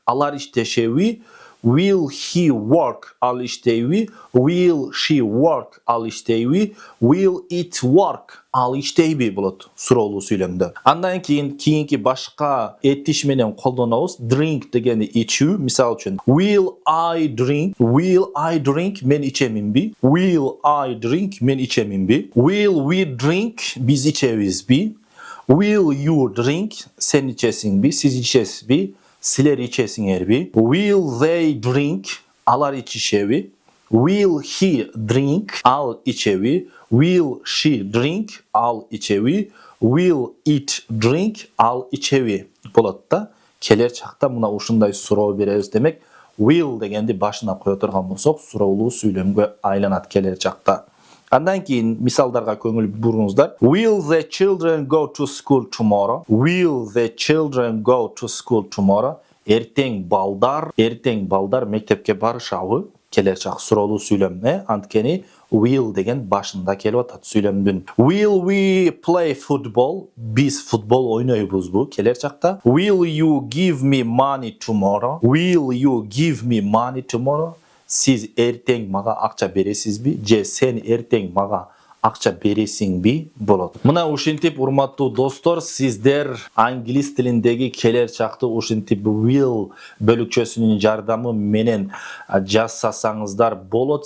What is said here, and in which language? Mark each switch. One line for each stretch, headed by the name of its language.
Kyrgyz: Алар иштешеби?
English: Will he work?
Kyrgyz: Ал иштейби?
English: Will she work?
Kyrgyz: Ал иштейби?
English: Will it work?
Kyrgyz: Ал иштейби болот суроолуу сүйлөмдө. Андан кийинки башка этиш менен колдонобуз. Drink дегени ичүү. Мисал үчүн,
English: will I drink? Will I drink?
Kyrgyz: Мен ичеминби?
English: Will I drink? Мен ичеминби? Will we drink?
Kyrgyz: Биз ичебизби?
English: Will you drink?
Kyrgyz: Сен ичесиңби? Сиз ичесизби? Силер ичесиңерби?
English: Will they drink?
Kyrgyz: Алар ичишеби?
English: Will he drink?
Kyrgyz: Ал ичеби?
English: Will she drink? Ал ичеби? Will it drink?
Kyrgyz: Ал ичеби? Болот да. Келер чакта мына ушундай суроо беребиз. Демек, will дегенди башына кое турган болсок, суроолуу сүйлөмгө айланат келер чакта. Андан кийин мисалдарга көңүл буруңуздар.
English: Will the children go to school tomorrow? Will the children go to school tomorrow?
Kyrgyz: Эртең балдар мектепке барышабы? Келер чак суроолуу сүйлөм. Анткени will деген башында келип атат сүйлөмдүн.
English: Will we play football?
Kyrgyz: Биз футбол ойнойбузбу? Келер чакта.
English: Will you give me money tomorrow? Will you give me money tomorrow?
Kyrgyz: Siz эртең мага акча бересизби? Же сен эртең мага акча бересиңби? Болот. Мына ушинтип, урматтуу достор, сиздер англис тилиндеги келер чакты ушинтип will бөлүкчөсүнүн жардамы менен жазсаңыздар болот.